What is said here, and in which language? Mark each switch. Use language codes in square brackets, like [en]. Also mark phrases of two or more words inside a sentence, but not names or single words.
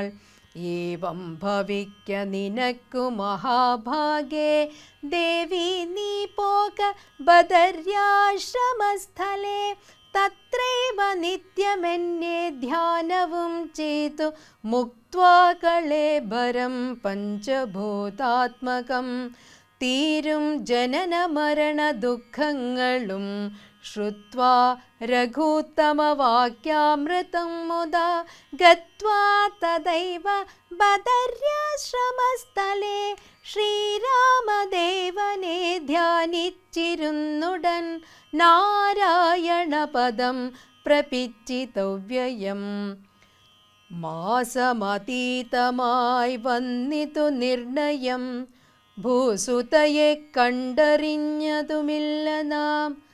[ml] ഏവം ഭവിക്ക നിനക്കു മഹാഭാഗേ ദേവി നീ പോക ബദര്യാശ്രമസ്ഥലേ. തത്രൈവ നിത്യമെന്നെ ധ്യാനവും ചെയ്തു മുക്ത്വാ കളേബരം പഞ്ചഭൂതാത്മകം. തീരും ജനന മരണ ദുഃഖങ്ങളും [sa] श्रुत्वा रघूत्तमवाक्यामृतं मुदा गत्वा तदैव बदर्याश्रमस्थले [ml] ശ്രീരാമദേവനെ ധ്യാനിച്ചിരുന്നുടൻ നാരായണപദം പ്രപിച്ചിതവ്യയം. മാസമതീതമായി വന്നിതു നിർണയം, ഭൂസുതയെ കണ്ടറിഞ്ഞതുമില്ല നാം.